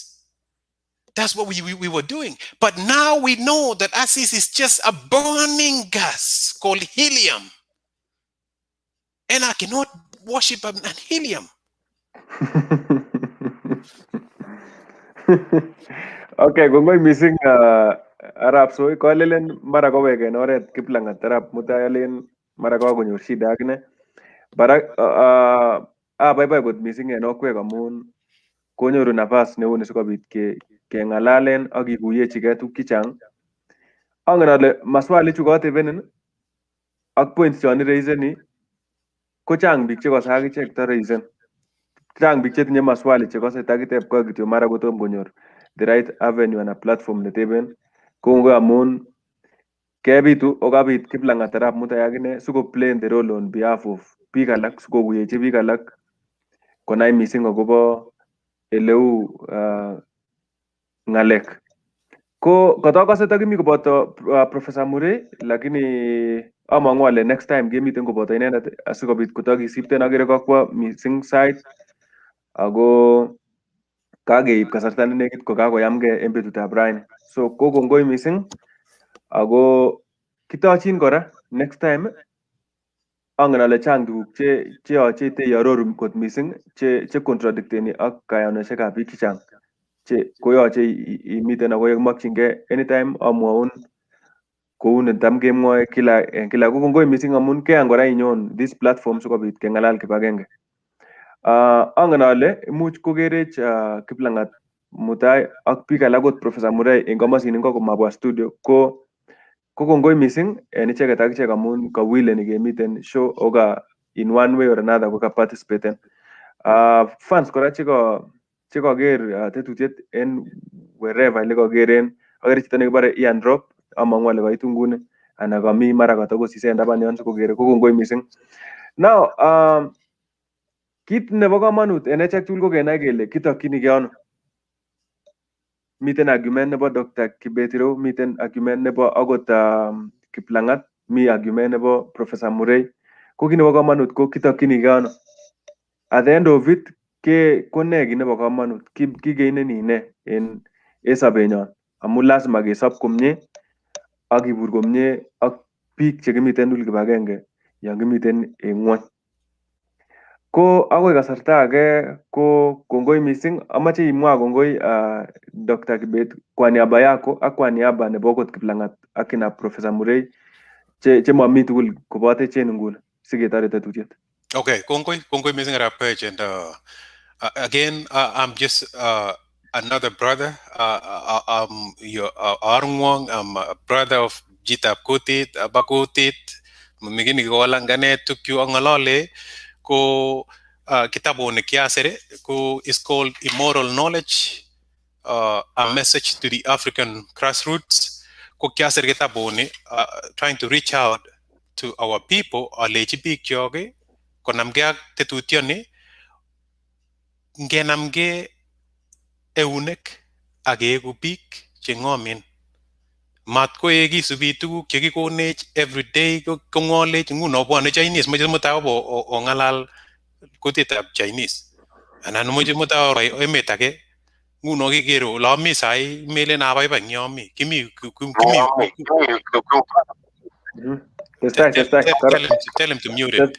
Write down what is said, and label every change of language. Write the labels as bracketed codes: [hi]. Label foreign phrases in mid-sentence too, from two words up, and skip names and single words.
[en] That's what we were doing. But now we know that acid is just a burning gas called helium. And I cannot worship an helium. [kln] Okay, kung missing Arap Soi ko alelen mara ko wegen oret kiplangat Arap Mutai allen mara ko kunyor shida akne. Bara bye good missing en okwe kamun konyoru nafas neu nisikobit kengalalen ak kikuyechike tuguk chechang. Angen ale maswali chu kotebenin ak points chon ireiseni ko chang biik chekose akichek toreisen. Chang biik chetinye maswali chekose takiteb ko kityo mara kotom konyor [en] the right avenue and a platform [kln] neteben kongo amun kebitu okabit Kiplangat Arap Mutai akine siko [en] playing the role on behalf of [kln] biik alak sikokuyechi biik alak konai missing akobo eleu ngalek Ko kotakose takimi koboto Professor Murray, lakini amang'u ale [en] next time [kln] kemiten koboto inendet asikobit kotakisipten akere kakwo missing sait ako kakeib kasarta nenekit kokakoyamgei en betutab raini. So ko kongoi missing ako kitochin kora [en] next time [kln] angen ale chang tuguk cheyoche iororu kot missing che contradicteni ak kayanosiekab biik chechang che koyoche imiten ako yekimokyingei anytime amwaun kou netam kemwoe kila en kila. Ko kongoi missing amun keyan kora inyon [en] this platform [kln] sikobit keng'alal kibagenge. Angen ale imuch kokerech Kiplang'at Mutai ak biik alak ot Professor Murai en komosin ingo komabwa studio ko kongoi missing en icheket akichek amun kawileni kemiten show oka [en] in one way or another [kln] koka participaten. Fans kora chekaker tetutiet en wherever lekakeren akere chito nekibore Ian Drop amang'u ale kaitu nguni ana kami mara katakosise en taban yon sikokere ko kongoi missing. Now kit nebo komonut en echek tugul ko kenai kele kitokchinigei ano. Miten argument nebo Dr. Kibet ireu, miten argument nebo akot Kiplang'at, mi argument nebo Professor Murray. Ko kit nebo komonut ko kitokchinigei ano. [en] At the end of it [kln] ko ne kit nebo komonut, kikeineni ne en sobenyon amun lazima kesob komie ak kibur komie ak biik chekimiten tugul kibagenge yon kimiten en ng'wony. Ko akoi kasarta age ko kongoi missing, amache imwa kongoi Dr. Kibet [sw] kwa niaba yako [kln] ak [sw] kwa niaba [kln] nebo okot Kiplang'at ak kina Professor Murray che mami tugul kobotech en nguni siketore tetutiet. Okay, kongoi missing Arap Koech, [en] and again, I'm just another brother. I'm your Arungwang. I'm a brother of Jitap Kutit, Abakutit. [kln] Migini ko langane tukyu angalole ko kitabu ni kiasere ko [en] is called Immoral Knowledge, a message to the African grassroots. [kln] Ko kiasere kitabu ni [en] trying to reach out to our people, [kln] alechi bik yoge konamge ak tetutioni ngenamge eunek ak keeku biik cheng'omen. Mat koekisubi tuguk chekikonech everyday kong'olech nguno bwone Chinese moche mutai ong'alal kutitab Chinese anan moche mutai oro emet age nguno kikere ole ami sai melen abaibai eng yomi kimi [en] tell him to mute it.